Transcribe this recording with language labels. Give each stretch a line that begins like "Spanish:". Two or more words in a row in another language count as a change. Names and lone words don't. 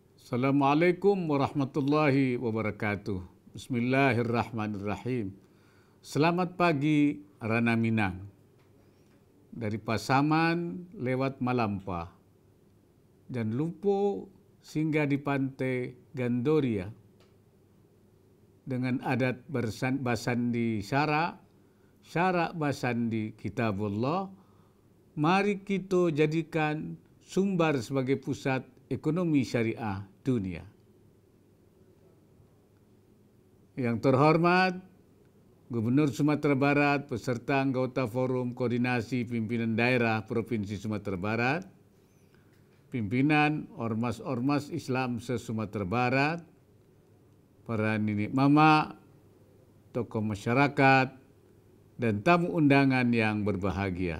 Arabic: السلام عليكم ورحمة الله وبركاته. بسم الله الرحمن الرحيم.
Indonesian: Selamat pagi Rana Minang. Dari Pasaman lewat Malampa dan Lupo singgah di pantai Gandoria dengan
Minangkabau: adat basandi syara basandi kitabullah.
Indonesian: Mari kita jadikan Sumbar sebagai pusat ekonomi syariah dunia. Yang terhormat Gubernur Sumatera Barat beserta anggota Forum Koordinasi Pimpinan Daerah Provinsi Sumatera Barat, pimpinan ormas-ormas Islam se-Sumatera Barat, para nenek mama, tokoh masyarakat, dan tamu undangan yang berbahagia.